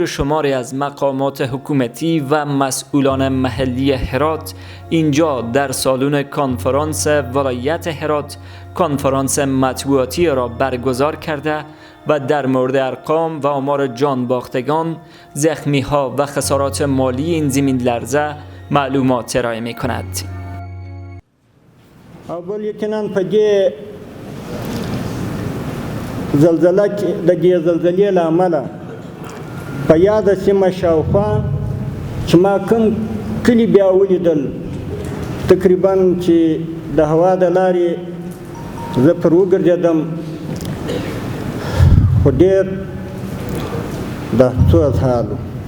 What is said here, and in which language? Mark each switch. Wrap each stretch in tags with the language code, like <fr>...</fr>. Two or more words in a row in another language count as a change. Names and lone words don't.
<fa>شماری از مقامات حکومتی و مسئولان محلی هرات اینجا در سالن کنفرانس ولایت هرات کنفرانس مطبوعاتی را برگزار کرده و در مورد ارقام و آمار جان باختگان، زخمی ها و خسارات مالی این زمین لرزه معلومات ارائه می کند.</fa> <ps>اول یقینا پدې زلزلې له امله په یاده سیمه شاوخوا چې ما کوم کلي بیا ولیدل، تقریبا چې د هوا د لارې زه پر وګرځېدم خو ډېر د افسوس حال و.</ps>